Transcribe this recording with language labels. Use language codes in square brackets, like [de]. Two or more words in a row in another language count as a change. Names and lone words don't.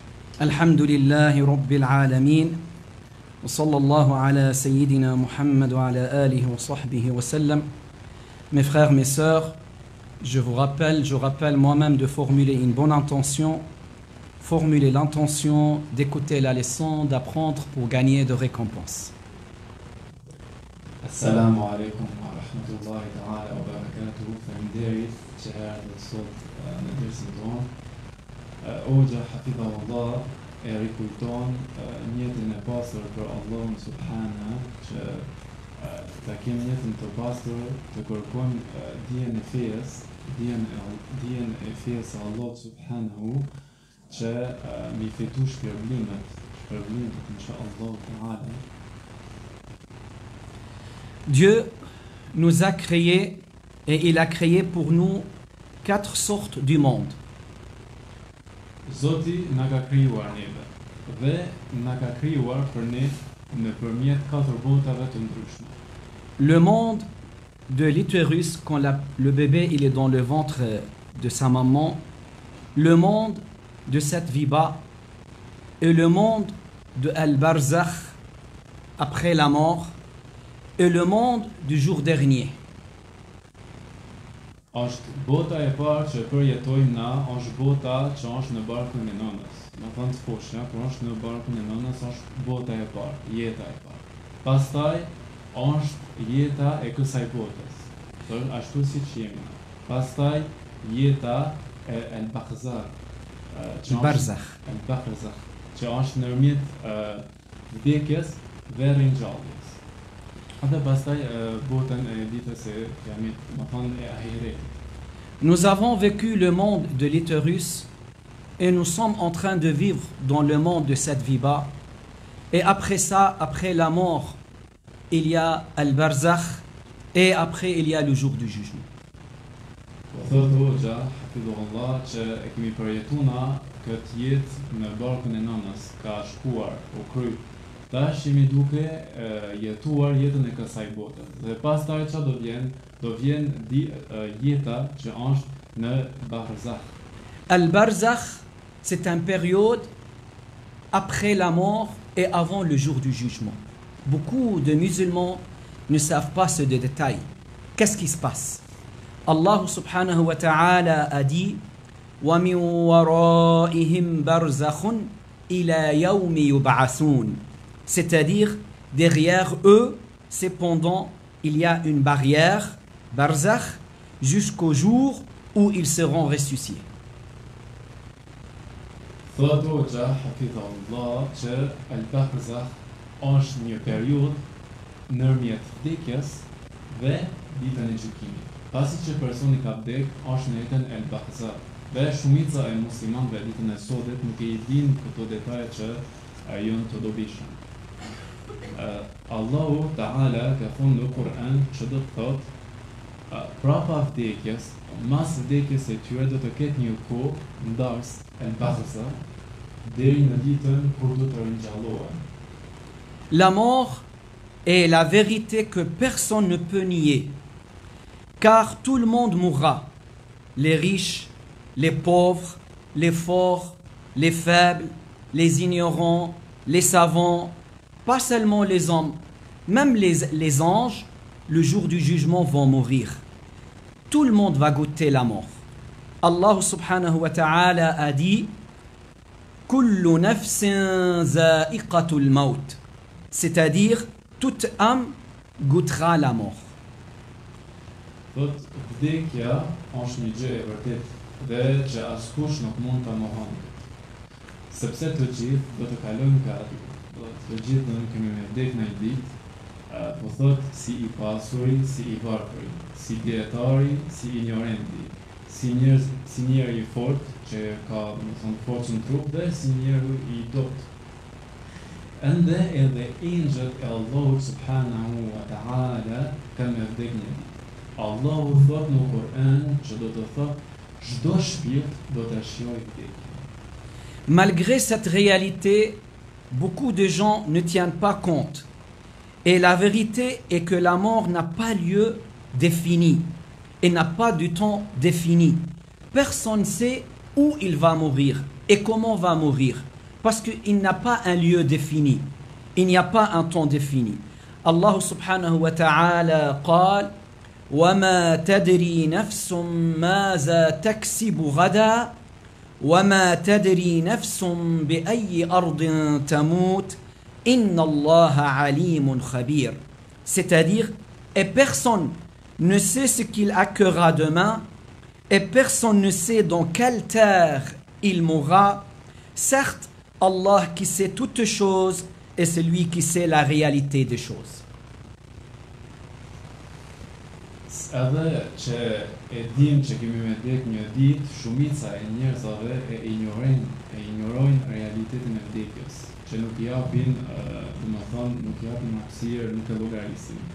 [ar] الحمد لله رب العالمين وصلى الله على سيدنا محمد وعلى آله وصحبه وسلم. [fr] Mes frères, mes sœurs, je rappelle moi-même de formuler une bonne intention, formuler l'intention d'écouter la leçon, d'apprendre pour gagner de récompenses. [ar] السلام عليكم ورحمة الله تعالى وبركاته. [sq] Faleminderit që erdhët sot në dersin tonë. Hoxha hafidhahullah e rikujton njetin e pastër për Allahun subhana që ta kemi njetin të pastër, të kërkojmë dijen e fesë e Allahut subhanahu që mi fitu shpërblimet [ar] إن شاء الله تعالى. [fr] Dieu nous a créés et il a créé pour nous 4 sortes du monde. [sq] Zoti na ka krijuar neve dhe na ka krijuar për ne nëpërmjet 4 botave të ndryshme. [fr] Le monde de l'utérus, quand le bébé il est dans le ventre de sa maman, le monde de cette vie bas et le monde de Al-Barzakh après la mort et le monde du jour dernier. [sq] Është bota e parë që përjetojmë na, është bota që është në barkun e nënës. Në thënë të poshtë, kur është në barkun e nënës, është bota e parë, jeta e parë. Pastaj është jeta e kësaj botës. Ashtu siç jemi na. Pastaj jeta e El-Barzakh, që është ndërmjet vdekjes dhe ringjalljes. Dhe pastaj botën e ditës së kiamit, më thonë e ahiretit. [fr] Nous avons vécu le monde de l'utérus et nous sommes en train de vivre dans le monde de cette vie bas. Et après ça, après la mort, il y a Al-Barzakh et après il y a le jour du jugement. [sq] Thotë Hoxha, hafidhullah, që e kemi përjetuna këtë jetë në barkun e nënës, ka shkuar, u kry. Tash jemi duke jetuar jetën e kësaj bote. Dhe pastaj çfarë do vjen? Do vjen jeta që është në Barzakh. [fr] Al-Barzakh, c'est une période après la mort et avant le jour du jugement. Beaucoup de musulmans ne savent pas ce détail. Qu'est-ce qui se passe? [ar] الله سبحانه وتعالى [fr] a dit [ar] ومن ورائهم برزخ إلى يوم يبعثون. [fr] C'est-à-dire, derrière eux, cependant, il y a une barrière, Barzakh, jusqu'au jour où ils seront ressuscités. [sq] Thotë Hoxha, hafidhahullah, që Al-Barzakh është një periudhë ndërmjet vdekjes dhe ditën e gjykimit. Pasi që personi ka vdek, është në jetën e Al-Barzakh. Dhe shumica e muslimanëve ditën e sotme nuk e dinë këto detaje që janë të dobishëm. [ar] الله تعالى [sq] ka thonë në Kur'an që do të thotë prapa vdekjes, mas vdekjes e tyre do të ketë një kohë ndarës El-Barzakh deri në ditën kur do të ringjallohen. [fr] La mort est la vérité que personne ne peut nier, car tout le monde mourra, les riches, les pauvres, les forts, les faibles, les ignorants, les savants, pas seulement les hommes, même les anges, le jour du jugement vont mourir. Tout le monde va goûter la mort. [ar] الله سبحانه وتعالى [fr] a dit [ar] كل نفس ذائقة الموت, [fr] c'est-à-dire toute âme goûtera la mort. [sq] Thot vdekja është një gjë e vërtetë dhe që askush nuk mund ta mohon. Sepse të gjithë do të kalojnë ka aty. Të gjithë në kemi me vdek në një ditë, po thot si i pasuri, si i varfëri, si dietari, si ignorenti, si njeri i fort që ka forcën në trup dhe si njeri i dobët. Ende edhe engjëllët e Allahut [ar] سبحانه وتعالى [sq] kanë me vdek një ditë. Allahu thot në Kur'an që do të thot çdo shpirt do të shijojë vdekjen. [fr] Malgré cette réalité, beaucoup de gens ne tiennent pas compte. Et la vérité est que la mort n'a pas lieu défini et n'a pas de temps défini. Personne ne sait où il va mourir et comment va mourir. parce qu'il n'a pas un lieu défini, il n'y a pas un temps défini. [ar] الله سبحانه وتعالى قال وما تدري نفس ماذا تكسب غدا وما تدري نفس بأي أرض تموت إن الله عليم خبير. [fr] C'est-à-dire, et personne ne sait ce qu'il accueillera demain, et personne ne sait dans quelle terre il mourra. Certes, Allah qui sait toutes choses est celui qui sait la réalité des choses. [sq] Edhe që e dim që kemi me vdek një ditë, shumica e njerëzave e ignorojnë realitetin e vdekjes, që nuk japin, nuk japin hapësirë, nuk e llogarisin.